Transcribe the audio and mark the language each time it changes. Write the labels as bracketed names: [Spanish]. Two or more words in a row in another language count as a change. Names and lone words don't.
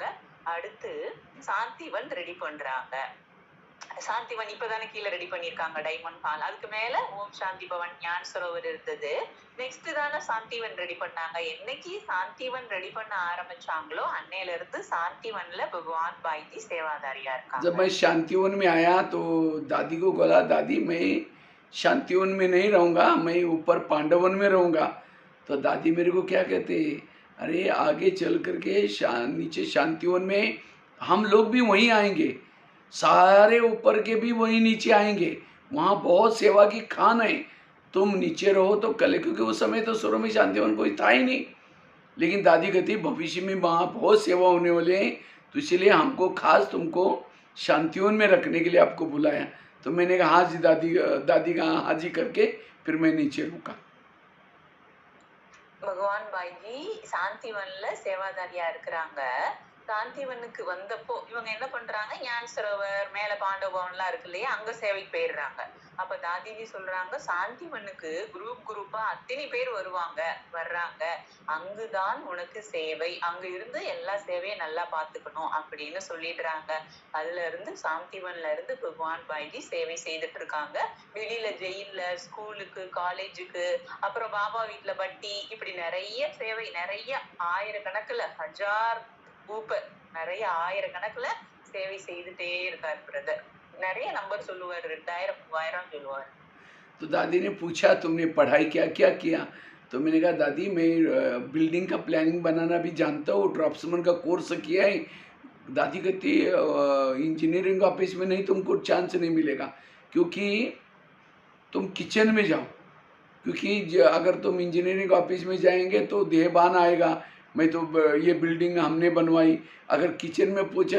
[Tamil] அடுத்து சாந்திவன் ரெடி பண்றாங்க. சாந்திவன் இப்பதானே கீழே ரெடி பண்ணிருக்காங்க டைமண்ட் ஹால், அதுக்கு மேல ஓம் சாந்தி பவன் ஞான சரோவர் இருந்தது. நெக்ஸ்ட் தானே சாந்திவன் ரெடி பண்ணாங்க. என்னைக்கு சாந்திவன் ரெடி பண்ண ஆரம்பிச்சாங்களோ அன்னையில இருந்து சாந்திவன்ல भगवान बाईजी सेवादारिया இருக்காங்க. [Hindi] जब मैं शांतिवन में आया तो दादी को बोला, दादी मैं शांतिवन में नहीं रहूँगा, मैं ऊपर पांडवन में रहूँगा। तो दादी मेरे को क्या कहते, अरे आगे चल करके नीचे शांतिवन में हम लोग भी वहीं आएंगे, सारे ऊपर के भी वहीं नीचे आएंगे, वहाँ बहुत सेवा की खान है, तुम नीचे रहो तो कल, क्योंकि उस समय तो शुरू में शांतिवन कोई था ही नहीं। लेकिन दादी कहती भविष्य में वहाँ बहुत सेवा होने वाले हैं, तो इसलिए हमको खास तुमको शांतिवन में रखने के लिए आपको बुलाया। तो मैंने कहा हाँ जी दादी, दादी का हाँ जी करके फिर मैं नीचे रुका। [Tamil] भगवान बाईजी சாந்திவன்ல சேவாதாரியா இருக்கிறாங்க. சாந்திவனுக்கு வந்தப்போ இவங்க என்ன பண்றாங்க, ஞான சரோவர் மேல பாண்டவ பவன்லாம் இருக்கு இல்லையா, அங்க சேவைக்கு போயிடுறாங்க. அப்ப தாதிஜி சொல்றாங்க, சாந்திவனுக்கு குரூப்பா அத்தனை பேர் வர்றாங்க, அங்குதான் உனக்கு சேவை, அங்க இருந்து எல்லா சேவையும் நல்லா பாத்துக்கணும் அப்படின்னு சொல்லிடுறாங்க. அதுல இருந்து சாந்திவன்ல இருந்து பகவான் பாய்ஜி சேவை செய்துட்டு இருக்காங்க. வெளியில ஜெயில, ஸ்கூலுக்கு, காலேஜுக்கு, அப்புறம் பாபா வீட்டுல வட்டி, இப்படி நிறைய சேவை, நிறைய ஆயிரக்கணக்குல, [Hindi] हज़ार ऊपर, [Tamil] நிறைய ஆயிரக்கணக்குல சேவை செய்துட்டே இருக்காரு பிரதர். நிறைய नंबर சொல்லுவார், 2000 3000 சொல்லுவார். [Hindi] तो दादी ने पूछा तुमने पढ़ाई क्या क्या किया, तो मैंने कहा दादी मैं बिल्डिंग का प्लानिंग बनाना भी जानता हूँ, ड्राफ्ट्समैन का कोर्स किया है। दादी कहती [English] engineering office [Hindi] में नहीं, तुमको चांस नहीं मिलेगा, क्योंकि तुम किचन में जाओ, क्योंकि अगर तुम [English] engineering office [Hindi] में जाएंगे तो देहबान आएगा, मैं तो ये बिल्डिंग हमने बनवाई, अगर किचन में पूछा।